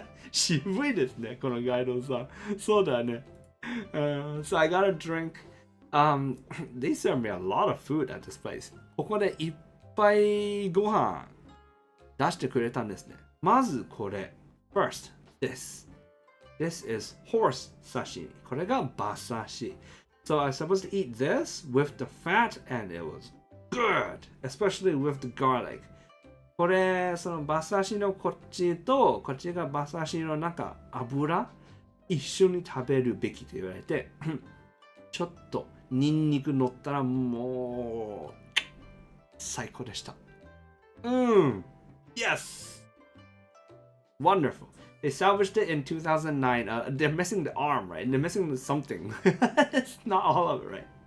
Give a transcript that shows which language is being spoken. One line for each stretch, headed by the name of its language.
Japanese: 渋いですねこのガイドさん。そうだね。
English: So I got a drink. They serve me a lot of food at this place.
Japanese: ここでいっぱいご飯出してくれたんですね。まずこれ。
English: First, this. This is horse sashimi.
Japanese: これが馬刺し。
English: So I was supposed to eat this with the fat and it was good. Especially with the garlic.
Japanese: これ、その馬刺しのこっちと、こっちが馬刺しの中、油一緒に食べるべきと言われて、ちょっとニンニク乗ったらもう最高でした。
English: Yes! Wonderful. They salvaged it in 2009. They're missing the arm, right? They're missing something. It's not all of it, right?